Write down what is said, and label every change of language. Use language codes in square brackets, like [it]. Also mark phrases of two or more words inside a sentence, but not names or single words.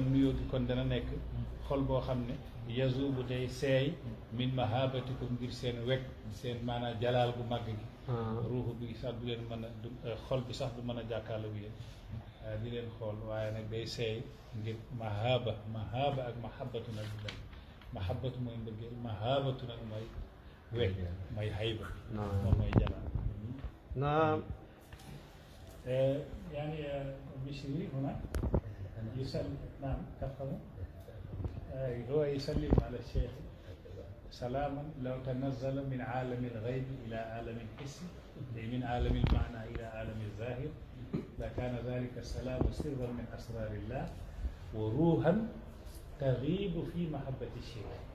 [wo] nuyoo gi kon dana nekk xol boo xam ne yazubu day seey [ar] من محبتكم [wo] ngir seen wekk seen maanaam jalaal bu màgg gi ruuxu bi sax du leen mën a xol bi sax du mën a jàkkaarloo yéen di leen xool waaye nag day seey ngir mahaba ak mahabatu nag du benn mahabatu mooy mbëggeel mahabatu nag mooy wekk mooy hayba moom mooy jalaal naam [ar] يعني مشري هنا يسلم نعم تفهم هو يسلم على الشيخ سلاما لو تنزل من عالم الغيب إلى عالم الحس من عالم المعنى إلى عالم الظاهر لكان ذلك السلام سرا من أسرار الله وروحا تغيب في محبة الشيخ